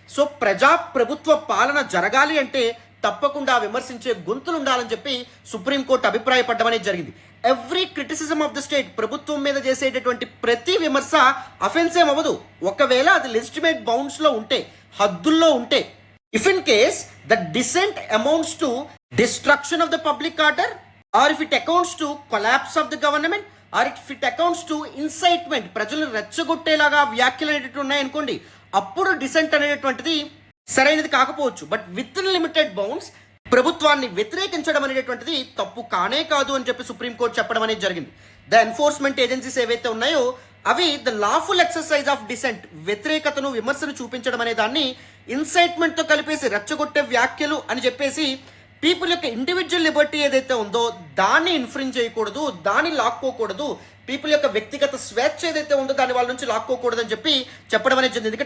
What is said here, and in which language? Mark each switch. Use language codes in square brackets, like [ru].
[te] So ప్రభుత్వ పాలన జరగాలి అంటే తప్పకుండా విమర్శించే గొంతులు ఉండాలని చెప్పి సుప్రీంకోర్టు అభిప్రాయపడడం అనేది జరిగింది. [en] every criticism of the state, [te] ప్రభుత్వం మీద చేసేటటువంటి ప్రతి విమర్శ అఫెన్స్ ఏమవ్వదు ఒకవేళ అది లెజిటిమేట్ బౌండ్స్లో ఉంటే, హద్దుల్లో ఉంటే. [en] If in case the dissent amounts to destruction of the public order, or if it accounts to collapse of the government, or if it accounts to incitement, [te] ప్రజలు రెచ్చగొట్టేలాగా వ్యాఖ్యలు అనేటువంటి ఉన్నాయనుకోండి, అప్పుడు డిసెంట్ అనేటువంటిది సరైనది కాకపోవచ్చు. [en] but within limited bounds [te] ప్రభుత్వాన్ని వ్యతిరేకించడం అనేటువంటిది తప్పు కానే కాదు అని చెప్పి సుప్రీంకోర్టు చెప్పడం అనేది జరిగింది. ద ఎన్ఫోర్స్మెంట్ ఏజెన్సీస్ ఏవైతే ఉన్నాయో అవి [en] the lawful exercise of dissent, [te] వ్యతిరేకతను విమర్శను చూపించడం అనే దాన్ని ఇన్సైట్మెంట్తో కలిపేసి రెచ్చగొట్టే వ్యాఖ్యలు అని చెప్పేసి పీపుల్ యొక్క ఇండివిజువల్ లిబర్టీ ఏదైతే ఉందో దాన్ని ఇన్ఫ్రింజ్ చేయకూడదు, దాన్ని లాక్కోకూడదు, పీపుల్ యొక్క వ్యక్తిగత స్వేచ్ఛ ఏదైతే ఉందో దాన్ని వాళ్ళ నుంచి లాక్కోకూడదు అని చెప్పి చెప్పడం అనేది జరిగింది.